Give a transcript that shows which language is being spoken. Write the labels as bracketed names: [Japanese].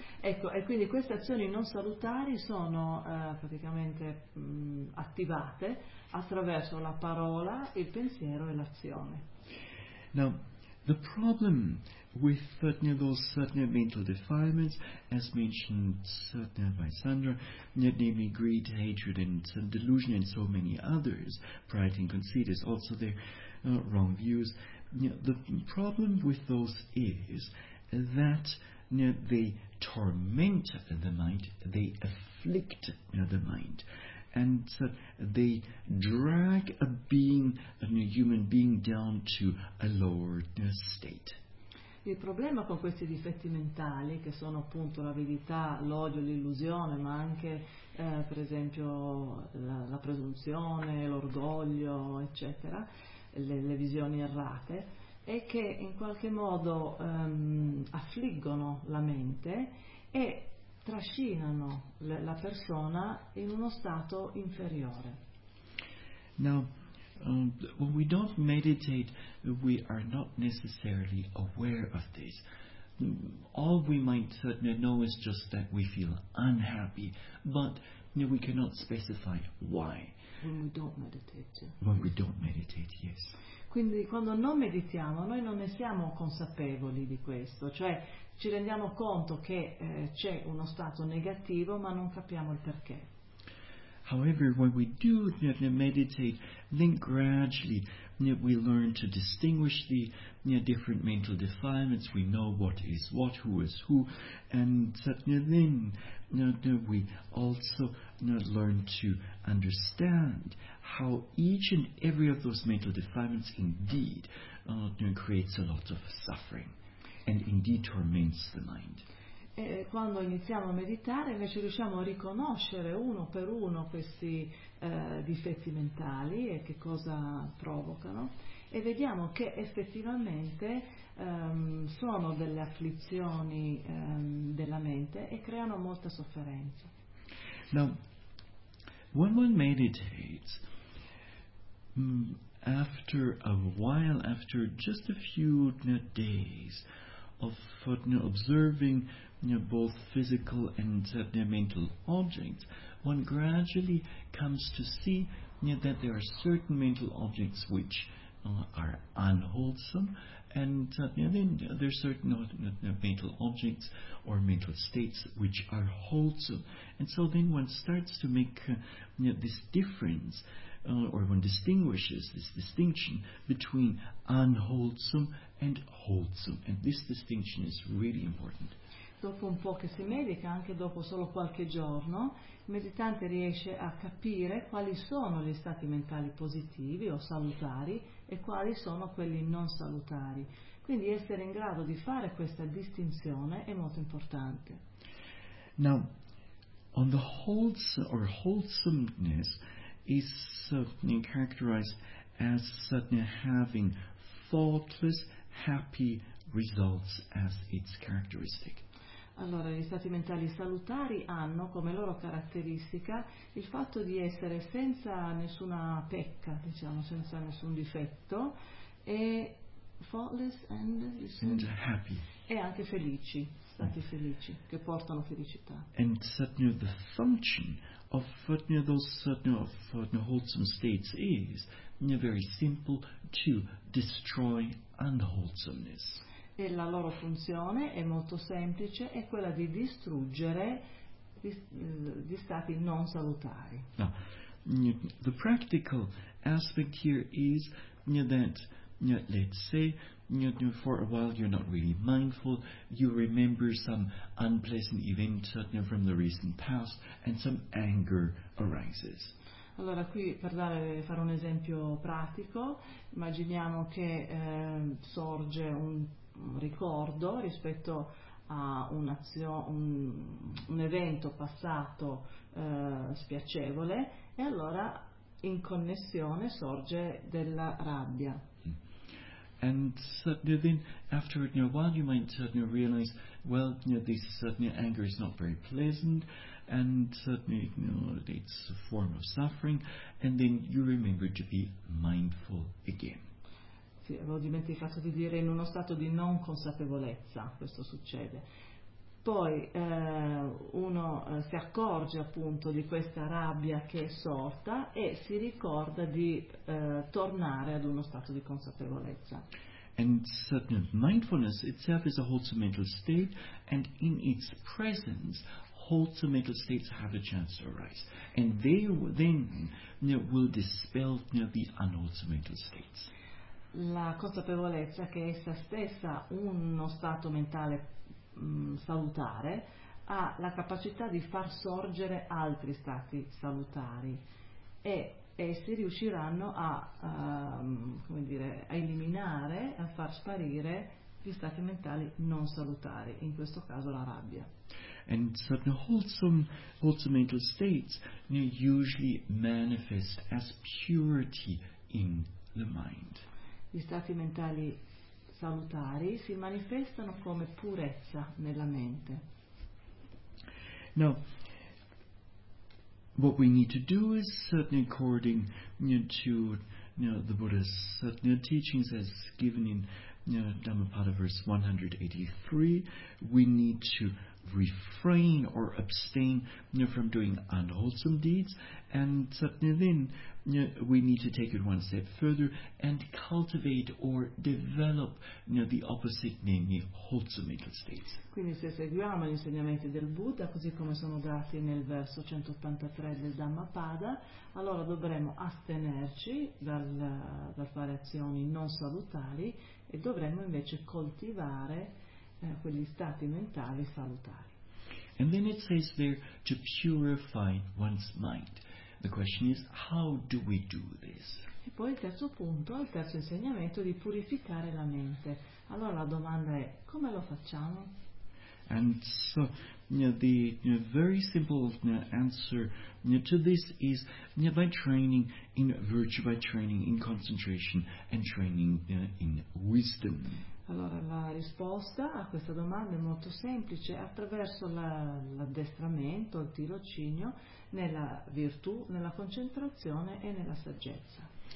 [Italian] Ecco, e quindi queste azioni non salutari sono praticamente attivate attraverso la parola, il pensiero e l'azione. [English] Now, the problem with those mental defilements, as mentioned by Sandra, namely greed, hatred, and delusion, and so many others, pride and conceit is also their wrong views. The problem with those is that they torment the mind, they afflict the mind, and they drag a being, a human being, down to a lower state. [Italian] Il problema con questi difetti mentali, che sono appunto l'avidità, l'odio, l'illusione, ma anche per esempio la presunzione, l'orgoglio, eccetera, le visioni errate, è che in qualche modo affliggono la mente e trascinano la persona in uno stato inferiore. [English] Now, when we don't meditate, we are not necessarily aware of this. All we might know is just that we feel unhappy, but we cannot specify why. When we don't meditate, yes. [Italian] Quindi quando non meditiamo, noi non ne siamo consapevoli di questo, cioè ci rendiamo conto che c'è uno stato negativo, ma non capiamo il perché. [English] However, when we do meditate, then gradually we learn to distinguish the different mental defilements. We know what is what, who is who, and then we also learn to understand how each and every of those mental defilements indeed creates a lot of suffering and indeed torments the mind. [Italian] Quando iniziamo a meditare, invece riusciamo a riconoscere uno per uno questi difetti mentali e che cosa provocano, e vediamo che effettivamente sono delle afflizioni della mente e creano molta sofferenza. [English] Now, when one meditates, after a while, after just a few days of observing both physical and mental objects, one gradually comes to see that there are certain mental objects which are unwholesome, and then there are certain mental objects or mental states which are wholesome. And so then one starts to make this difference, or one distinguishes this distinction between unwholesome and wholesome, and this distinction is really important. [Italian] Dopo un po' che si medita, anche dopo solo qualche giorno, il meditante riesce a capire quali sono gli stati mentali positivi o salutari e quali sono quelli non salutari. Quindi essere in grado di fare questa distinzione è molto importante. [English] Now, on the wholesome or wholesomeness is characterized as suddenly having thoughtless, happy results as its characteristic. [Italian] Allora, gli stati mentali salutari hanno come loro caratteristica il fatto di essere senza nessuna pecca, diciamo, senza nessun difetto, e [English] faultless and happy. [Italian] E anche felici, stati felici, che portano felicità. [English] And certainly the function of wholesome states is very simple, to destroy unwholesomeness. [Italian] E la loro funzione è molto semplice, è quella di distruggere gli stati non salutari. [English] Now, the practical aspect here is that, let's say, for a while you're not really mindful, you remember some unpleasant event from the recent past, and some anger arises. [Italian] Allora, qui per fare un esempio pratico, immaginiamo che sorge un ricordo rispetto a un evento passato spiacevole, e allora in connessione sorge della rabbia. [English] And then after a while you might realize, well, this anger is not very pleasant, and it's a form of suffering, and then you remember to be mindful again. [Italian] sì, avevo dimenticato di dire, in uno stato di non consapevolezza questo succede. Poi uno si accorge appunto di questa rabbia che è sorta e si ricorda di tornare ad uno stato di consapevolezza. [English] And certain mindfulness itself is a wholesome mental state, and in its presence, wholesome mental states have a chance to arise, and they then will dispel the unwholesome mental states. [Italian] La consapevolezza che è essa stessa uno stato mentale salutare ha la capacità di far sorgere altri stati salutari e essi riusciranno a come dire, a eliminare, a far sparire gli stati mentali non salutari, in questo caso la rabbia. [English] And certain wholesome mental states usually manifest as purity in the mind. [Italian] Gli stati mentali salutari si manifestano come purezza nella mente. [English] Now, what we need to do is certainly according to the Buddha's certain teachings as given in Dhammapada verse 183, we need to refrain or abstain from doing unwholesome deeds, and certainly then we need to take it one step further and cultivate or develop the opposite, namely wholesome mental states. [Italian] Quindi se seguiamo gli insegnamenti del Buddha così come sono dati nel verso 183 del Dhammapada, allora dovremo astenerci dal fare azioni non salutari e dovremmo invece coltivare quegli stati mentali salutari. [English] And then it says there to purify one's mind. The question is, how do we do this? [Italian] E poi il terzo punto, il terzo insegnamento di purificare la mente. Allora la domanda è, come lo facciamo? [English] And so the very simple answer to this is by training in virtue, by training in concentration, and training in wisdom. [Italian] Allora la risposta a questa domanda è molto semplice, attraverso l'addestramento, il tirocinio, nella virtù, nella concentrazione e nella saggezza.